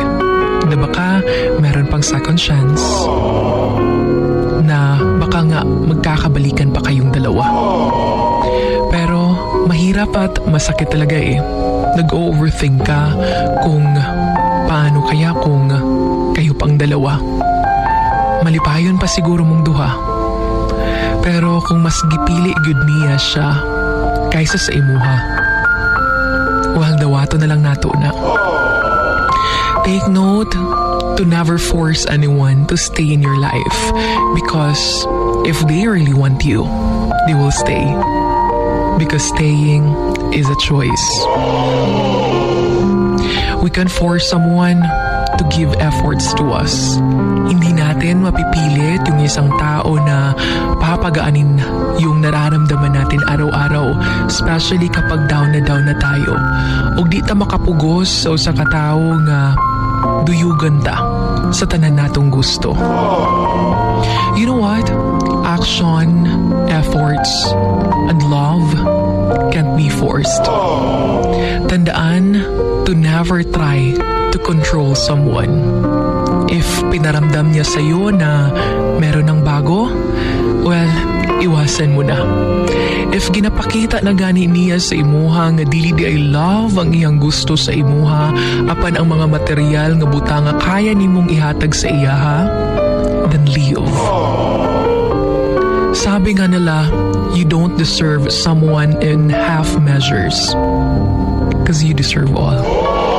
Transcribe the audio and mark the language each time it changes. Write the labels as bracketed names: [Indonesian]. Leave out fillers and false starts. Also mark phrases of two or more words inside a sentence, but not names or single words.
[Filipino] Na baka meron pang second chance. Na baka nga magkakabalikan pa kayong dalawa. Pero mahirap at masakit talaga eh. Nag-overthink ka kung paano kaya kung kayo pang dalawa. [Cebuano] Malipayon pa siguro mong duha. Pero kung mas gipili gud niya siya kaysa sa imuha, well, dawato na lang nato na. [English] Take note to never force anyone to stay in your life because if they really want you, they will stay. Because staying is a choice. We can force someone to give efforts to us. [Filipino] Hindi natin mapipilit yung isang tao na papagaanin yung nararamdaman natin araw-araw, especially kapag down na tayo. [Cebuano] O di ta makapugos sa usa ka tawo nga duyugan ta sa tanan natong gusto. [English] You know what? Action, efforts, and love can't be forced. Tandaan to never try to control someone. [Filipino] If pinaramdam niya sa'yo na meron ng bago, well, iwasan mo na. [Cebuano] If ginapakita na gani niya sa imuha nga dili di ay love ang iyang gusto sa imuha, apan ang mga material nga butanga kaya nimong ihatag sa iyaha, [English] then leave. [Filipino] Sabi nga nila, [English] you don't deserve someone in half measures because you deserve all.